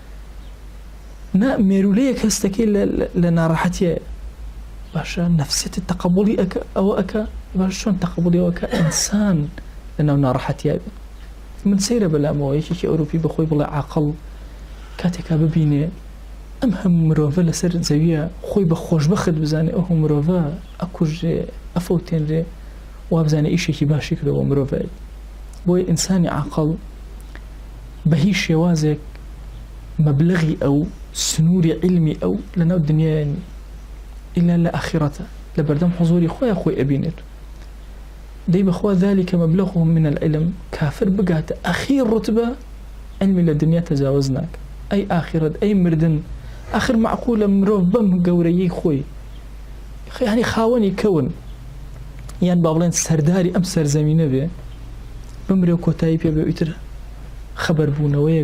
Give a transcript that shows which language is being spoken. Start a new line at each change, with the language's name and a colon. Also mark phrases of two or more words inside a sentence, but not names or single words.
Central Kurdish: نا مێرولەیەک هەستەکەی لە ناڕەحەتیە باشە نەفسێتی تەقەبوڵی ئەوە ئەکە باش چۆن تەقەبوڵی ئەوەکە ئینسان لەناو ناڕەحەتیە بێ من سەیرە بەلامەوە یەکێکی ئەوروپی بەخۆی بڵێ عاقڵ کاتێکا ببینێ ئەم هەموو مرۆڤە لەسەر زەویە خۆی بە خۆشبەخت بزانێ ئەو هەموو مرۆڤە ئەکوژێ ئەفەوتێنرێ وا بزانێ ئیشێکی باشی کردەوە مرۆڤێت بۆی ئینسانی عاقڵ بە هیچ شێوازێک مەبلغی ئەو سنووری علمی ئەو لەناو دنیای ئیلا لە ئاخرەتە لە بەردەم حضوری خۆیان خۆی ئەبینێت دەی بەخوا
Arabic: ذلك مبلغهم من العلم
Central Kurdish: کافر بگاتە ئەخیر ڕوتبە علمی لە دنیا تەجاوز ناکە ئەی ئاخرەت ئەی مردن ئاخر معقولە مرۆڤ بەم گەورەیی خۆی یعنی خاوەنی کەون یان با بڵێن سەرداری ئەم سەرزەمینە بێ بمرێ و کۆتایی پێ بێ ئیتر خەبەربوونەوەیەک